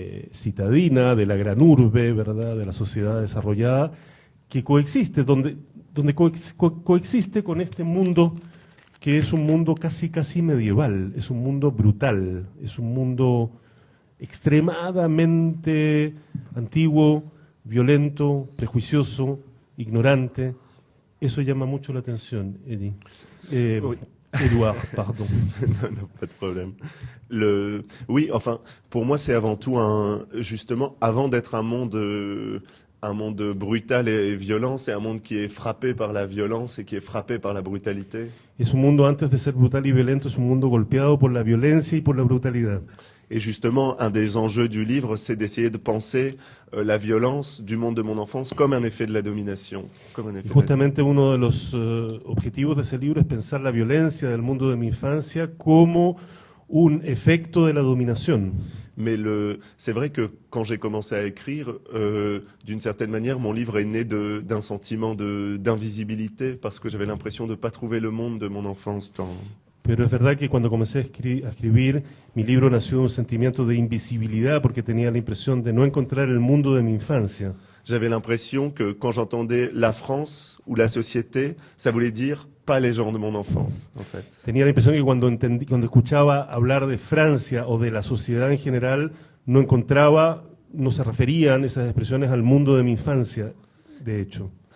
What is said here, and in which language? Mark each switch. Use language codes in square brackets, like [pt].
[es] citadina, de la gran urbe, ¿verdad?, de la sociedad desarrollada, que coexiste, donde coexiste con este mundo que es un mundo casi medieval, es un mundo brutal, es un mundo extremadamente antiguo, violento, prejuicioso, ignorante. Eso llama mucho la atención, Eddie. [fr] Oui. Édouard, pardon. Non, pas de problème. Oui, enfin, pour moi, c'est avant tout justement, avant d'être un monde brutal et violent, c'est un monde qui est frappé par la violence et qui est frappé par la brutalité. [es] Es un mundo, antes de ser brutal y violento, es un mundo golpeado por la violencia y por la brutalidad. [fr] Et justement, un des enjeux du livre, c'est d'essayer de penser la violence du monde de mon enfance comme un effet de la domination. [es] Justamente uno de los objetivos de ese libro es pensar la violencia del mundo de mi infancia como un efecto de la dominación. [fr] Mais c'est vrai que quand j'ai commencé à écrire, d'une certaine manière, mon livre est né d'un sentiment d'invisibilité parce que j'avais l'impression de ne pas trouver le monde de mon enfance dans... [es] Pero es verdad que cuando comencé a escribir, mi libro nació de un sentimiento de invisibilidad porque tenía la impresión de no encontrar el mundo de mi infancia. [fr] J'avais l'impression que quand j'entendais la France ou la société, ça voulait dire pas les gens de mon enfance, en fait. [es] Tenía la impresión que cuando escuchaba hablar de Francia o de la sociedad en general, no se referían esas expresiones al mundo de mi infancia, de hecho.